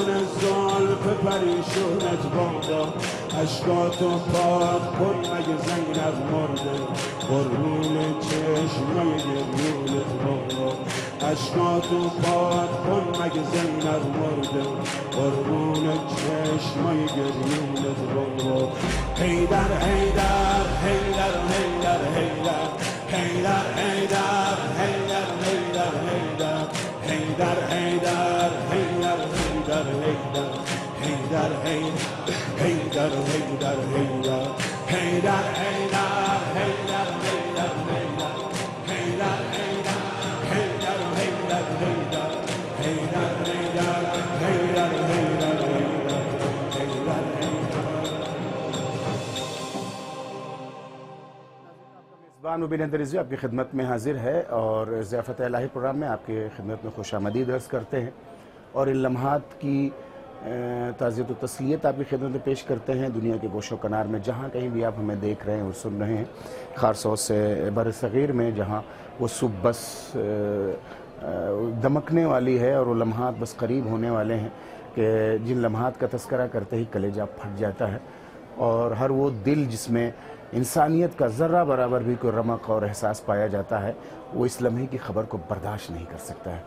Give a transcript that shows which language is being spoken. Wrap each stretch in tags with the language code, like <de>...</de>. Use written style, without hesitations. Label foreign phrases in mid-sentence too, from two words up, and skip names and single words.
<fa>زلف پریشونت بابا، اشکاتو پاک کن مگه زینب مرده، قربون چشمای گریونت بابا، اشکاتو پاک کن مگه زینب مرده، قربون چشمای گریونت بابا، حیدر حیدر حیدر حیدر حیدر، حیدر حیدر حیدر حیدر حیدر، حیدر حیدر حیدر حیدر حیدر، حیدر حیدر حیدر حیدر حیدر، حیدر حیدر حیدر حیدر حیدر، حیدر حیدر حیدر حیدر حیدر، حیدر حیدر حیدر حیدر حیدر،</fa> <ur>میزبان مبین اندرزی آپ کی خدمت میں حاضر ہے اور ضیافت الہی پروگرام میں آپ کی خدمت میں خوش آمدید عرض کرتے ہیں، اور ان لمحات کی تعزیت و تسلیت آپ کی خدمت میں پیش کرتے ہیں دنیا کے گوش و کنار میں، جہاں کہیں بھی آپ ہمیں دیکھ رہے ہیں اور سن رہے ہیں، خاص طور سے بر صغیر میں جہاں وہ صبح بس دمکنے والی ہے اور وہ لمحات بس قریب ہونے والے ہیں کہ جن لمحات کا تذکرہ کرتے ہی کلیجہ پھٹ جاتا ہے، اور ہر وہ دل جس میں انسانیت کا ذرہ برابر بھی کوئی رمق اور احساس پایا جاتا ہے، وہ اس لمحے کی خبر کو برداشت نہیں کر سکتا ہے۔</ur>